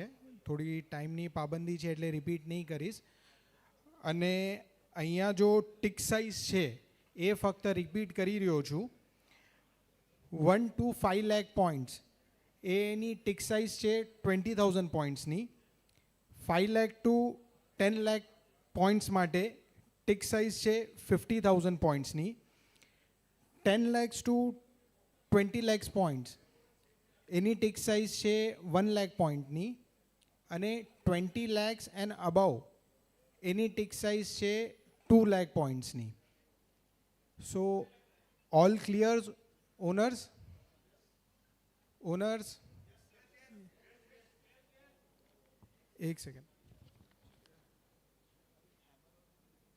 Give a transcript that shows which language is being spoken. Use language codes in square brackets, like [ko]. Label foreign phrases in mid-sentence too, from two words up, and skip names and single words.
[gu] થોડી ટાઈમની પાબંદી છે એટલે રિપીટ નહીં કરીશ. અને અહીંયા જો [en] tick size [gu] છે એ ફક્ત રિપીટ કરી રહ્યો છું. 1 to 5 lakh પોઈન્ટ્સ એની [en] tick size [gu] છે 20,000 પોઈન્ટ્સની. 5 lakh to 10 lakh પોઈન્ટ્સ માટે [en] tick size [gu] છે 50,000 પોઈન્ટ્સની. 10 lakhs to 20 lakhs પોઈન્ટ્સ એની [en] tick size [gu] છે 1 lakh પોઈન્ટની. અને 20 lakhs [en] and above [gu] એની [en] tick size [gu] છે 2 lakh પોઈન્ટ્સની. [en] so all clear honours? [gu] ઓનર્સ એક સેકન્ડ.